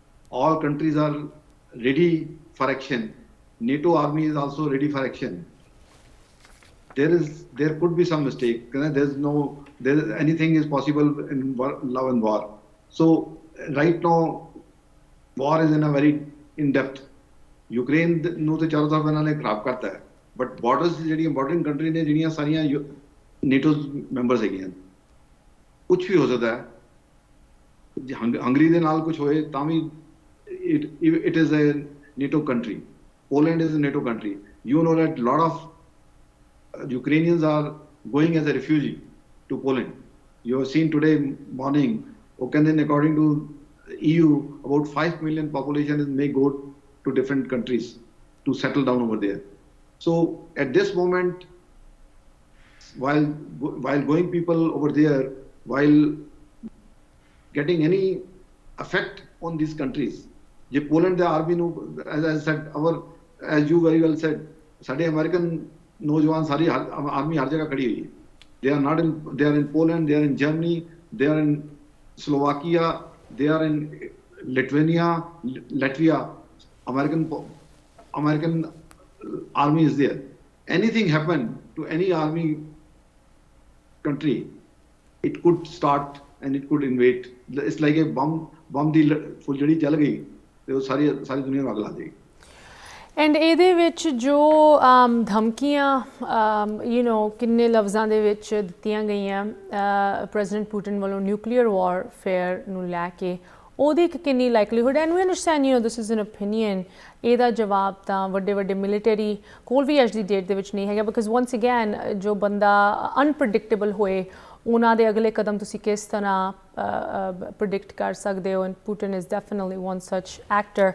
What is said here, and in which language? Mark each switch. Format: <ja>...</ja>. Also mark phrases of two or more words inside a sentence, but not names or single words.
<en>all countries are ready for action. NATO army is also ready for action. There could be some mistake. Anything is possible in love and war. So right now, war is in a very in depth.</en> <pa>Ukraine ਨੂੰ ਤੇ ਚਾਰੋਂ ਤਰਫ ਇਹਨਾਂ ਨੇ ਖਰਾਬ ਕਰਤਾ ਹੈ, ਬਟ ਬਾਰਡਰਸ ਜਿਹੜੀ</pa> <en>important country</en> <pa>ਨੇ ਜਿਹੜੀਆਂ ਸਾਰੀਆਂ</pa> <en>NATO members</en> <pa>ਹੈਗੀਆਂ, ਕੁਝ ਵੀ ਹੋ ਸਕਦਾ ਹੈ। ਹੰਗਰੀ ਦੇ ਨਾਲ ਕੁਝ ਹੋਏ ਤਾਂ ਵੀ</pa> <en>it is a NATO country. Poland is a NATO country. You know that a lot of Ukrainians are going as a refugee to Poland. You have seen today morning, according to EU, about 5 million population may go to different countries to settle down over there. So at this moment, while going people over there, while getting any effect on these countries,</en> <pa>ਜੇ ਪੋਲੈਂਡ ਦੇ ਆਰਮੀ ਨੂੰ,</pa> <en>as I said, as you very well said,</en> <pa>ਸਾਡੇ ਅਮਰੀਕਨ ਨੌਜਵਾਨ ਸਾਰੀ ਆਰਮੀ ਹਰ ਜਗ੍ਹਾ ਖੜੀ ਹੋਈ ਹੈ।</pa> <en>they are in Poland, they are in Germany, they are in Slovakia, they are in Latvia. American army is there. Anything happen to any army country, it could start and it could invade. It's like a bomb</en> <pa>ਦੀ ਫੁੱਲਝੜੀ ਚੱਲ ਗਈ ਤੇ ਉਹ ਸਾਰੀ ਦੁਨੀਆ ਨੂੰ ਅੱਗ ਲਾ ਦੇਗੀ। ਐਂਡ ਇਹਦੇ ਵਿੱਚ ਜੋ ਧਮਕੀਆਂ ਕਿੰਨੇ ਲਫ਼ਜ਼ਾਂ ਦੇ ਵਿੱਚ ਦਿੱਤੀਆਂ ਗਈਆਂ ਪ੍ਰੈਜ਼ੀਡੈਂਟ ਪੁਟਿਨ ਵੱਲੋਂ</pa> <en>nuclear warfare</en> <pa>ਨੂੰ ਲੈ ਕੇ, ਉਹਦੀ ਕਿੰਨੀ ਲਾਈਕਲੀਹੁੱਡ,</pa> <en>and we understand this is an opinion,</en> <pa>ਇਹਦਾ ਜਵਾਬ ਤਾਂ ਵੱਡੇ ਮਿਲੀਟਰੀ ਕੋਲ ਵੀ ਅੱਜ ਦੀ ਡੇਟ ਦੇ ਵਿੱਚ ਨਹੀਂ ਹੈਗਾ,</pa> <en>because once again</en> <pa>ਜੋ ਬੰਦਾ ਅਨਪ੍ਰੈਡਿਕਟੇਬਲ ਹੋਏ ਉਹਨਾਂ ਦੇ ਅਗਲੇ ਕਦਮ ਤੁਸੀਂ ਕਿਸ ਤਰ੍ਹਾਂ ਪ੍ਰੈਡਿਕਟ ਕਰ ਸਕਦੇ ਹੋ,</pa> <en>and Putin is definitely one such actor.</en>